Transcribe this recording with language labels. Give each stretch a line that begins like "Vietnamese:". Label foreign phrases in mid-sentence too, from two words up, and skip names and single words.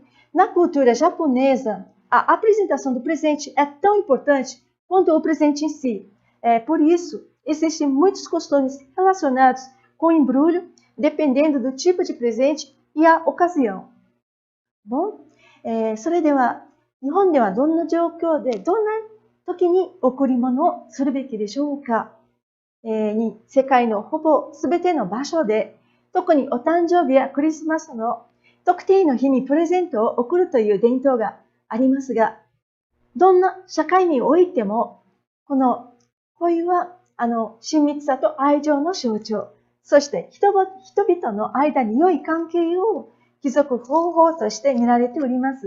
Portuguese: Na cultura japonesa, a apresentação do presente é tão importante quanto o presente em si. Por isso, existem muitos costumes relacionados com o embrulho, dependendo do tipo de presente e a ocasião. Bom,
Japanese: それでは、日本ではどんな状況で、どんな時に贈り物をするべきでしょうか、世界のほぼ全ての場所で、特にお誕生日やクリスマスの特定の日にプレゼントを贈るという伝統がありますが、どんな社会においても、この恋は親密さと愛情の象徴、そして人々の間に良い関係を築く方法として見られております。